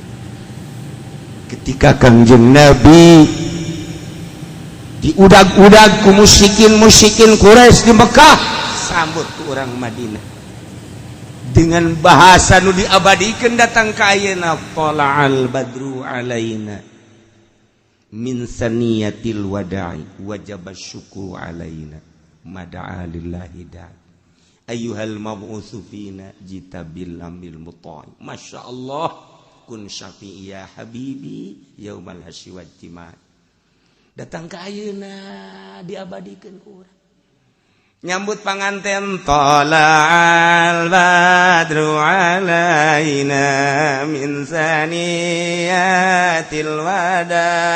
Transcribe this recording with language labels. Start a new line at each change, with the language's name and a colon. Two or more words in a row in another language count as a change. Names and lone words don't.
Sundanese: Ketika Kangjeng Nabi diudag-udag ku musyrikin Quraisy di Mekah, sambut ku urang Madinah dengan bahasa nu diabadikeun datang ka ayeuna,
Arabic: طلع البدر علينا من ثنيات الوداع وجب الشكر علينا ما دعا لله داع أيها المبعوث فينا جئت بالأمر المطاع. ما شاء الله، كن شفيعي يا حبيبي يوم الحشر والجمع'.
Sundanese: Datang ka ayeuna diabadikeun urang nyambut panganten,
Arabic: طلع البدر علينا من ثنيات الوداع.